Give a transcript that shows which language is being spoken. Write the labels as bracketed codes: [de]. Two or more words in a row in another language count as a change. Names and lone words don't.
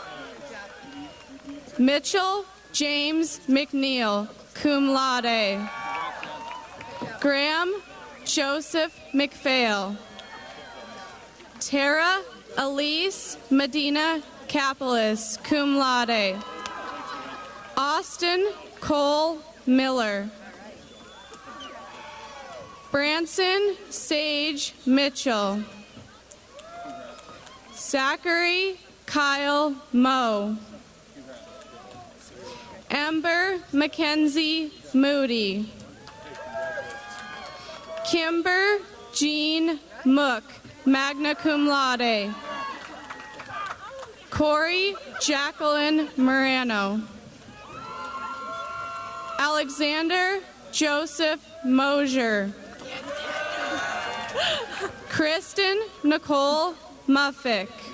[en] Mitchell James McNeil, [la] cum laude. [en] Graham Joseph McPhail. Tara Elise Medina Capelas, [la] cum laude. [en] Austin Cole Miller. Branson Sage Mitchell. Zachary Kyle Moe. Amber Mackenzie Moody. Kimber Jean Mook, [la] magna cum laude. [en] Corey Jacqueline Morano. Alexander Joseph Mosier. Kristen Nicole Muffick.